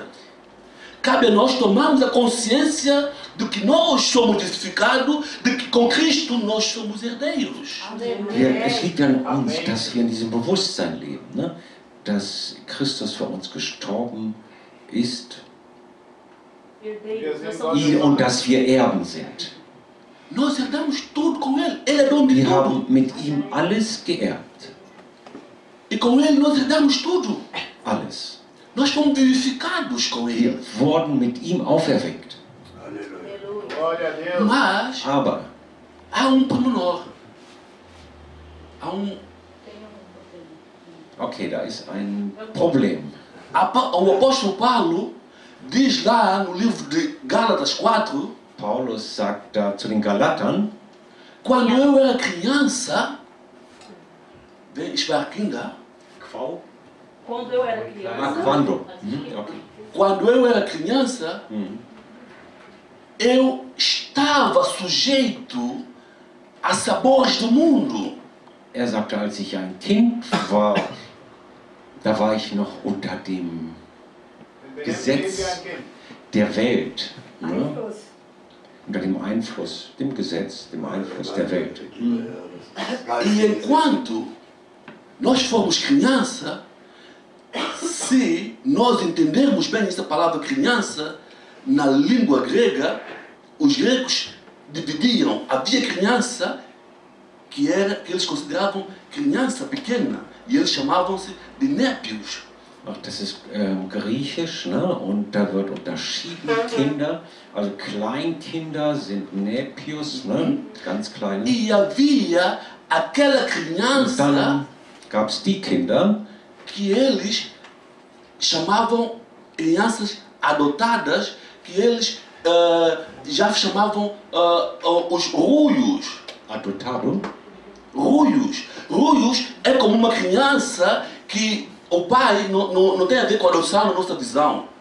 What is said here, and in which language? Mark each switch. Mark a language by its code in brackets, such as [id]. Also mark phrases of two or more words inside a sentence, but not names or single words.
[pt] Cabe a nós tomarmos a consciência de que nós somos justificados, de que com Cristo nós somos herdeiros. [de] Es liegt an uns, dass wir in diesem Bewusstsein leben, ne? Dass Christus für uns gestorben ist und dass wir Erben sind. [pt] Nós herdamos tudo com Ele. Ele é dono de [de] Wir [pt] tudo. [de] haben mit ihm alles geerbt. [pt] E com Ele nós herdamos tudo. [de] Alles. [pt] Nós fomos vivificados com Ele. [de] Wir wurden mit ihm auferweckt. [pt] Glória a Deus. Mas [de] Aber [pt] há um pormenor. [de] okay, da ist ein Problem. [pt] O apóstolo Paulo diz lá no livro de Gálatas 4, [de] Paulus sagt da zu den Galatern, [pt] quando eu era criança, vem Esparquinga, Quando eu era criança. quando? Okay. quando eu era criança, eu estava sujeito a sabores do mundo. [de] Er sagte, als ich ein Kind war, da war ich noch unter dem Gesetz der Welt. Ne? Einfluss. Unter dem Einfluss, dem Gesetz, dem Einfluss der Welt. [pt] E enquanto nós fomos criança, se nós entendermos bem essa palavra criança, na língua grega, os gregos dividiam. Havia criança que eles consideravam criança pequena e eles chamavam-se de népios. [de] Ach, das ist griechisch, ne? Und da wird unterschieden, Kinder, also Kleinkinder sind Nepios, ne? Ganz kleine. [pt] E havia aquela [de] Und [pt] criança [de] dann gab es die Kinder, [pt] que eles chamavam crianças adotadas, que eles já chamavam os ruios. Adoptado. Ruios. Ruios é como uma criança que o pai não tem a ver com a adoção na nossa visão.